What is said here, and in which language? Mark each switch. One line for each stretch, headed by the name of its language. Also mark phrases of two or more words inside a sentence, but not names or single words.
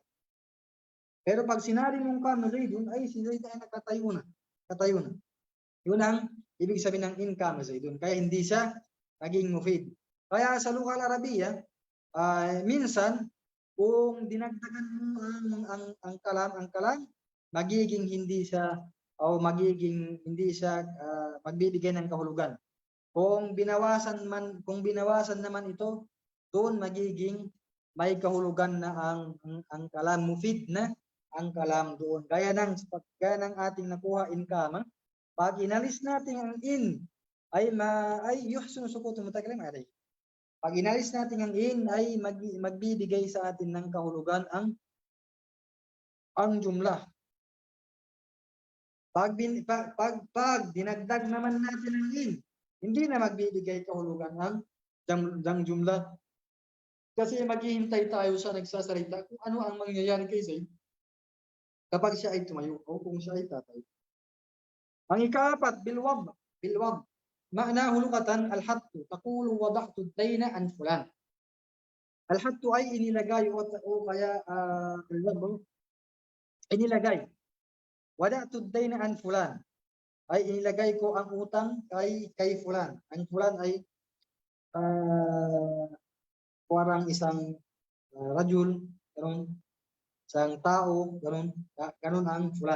Filipino: Pero pag sinabi mong
Arabic: قام زيد,
Filipino: ay si Zaid ay nakatayo na. Yun ang ibig sabihin ng
Arabic: إن قام زيد.
Filipino: Kaya hindi siya naging mufid. Kaya sa
Arabic: لغة العربية,
Filipino: minsan kung dinagdagan mo ang kalam, magiging hindi siya magbibigay ng kahulugan. Kung binawasan naman ito, doon magiging may kahulugan na ang kalam, mufid na ang kalam doon. Gaya ng ating nakuha
Arabic: إن قام,
Filipino: pag inalis natin ang in ay
Arabic: يحسن سكوت المتكلم عليه.
Filipino: Pag inalis natin ang in ay magbibigay sa atin ng kahulugan ang jumlah. Pag dinagdag naman natin ang in, hindi na magbibigay kahulugan ang jumlah. Kasi maghihintay tayo sa nagsasalita kung ano ang mangyayari kay Zaid kapag siya ay tumayo o kung siya ay tatayo. Ang ika-4, bilwad.
Arabic: معناه لغةً الحطّ، تقول وضعتُ الدَّين عن فلان.
Filipino: Al-hattu ay inilagay o kaya inilagay.
Arabic: وضعتُ الدَّين عن فلان.
Filipino: Ay inilagay ko ang utang kay fulan. Ang fulan ay parang isang rajul, ganun, isang tao, ganun ang fulan.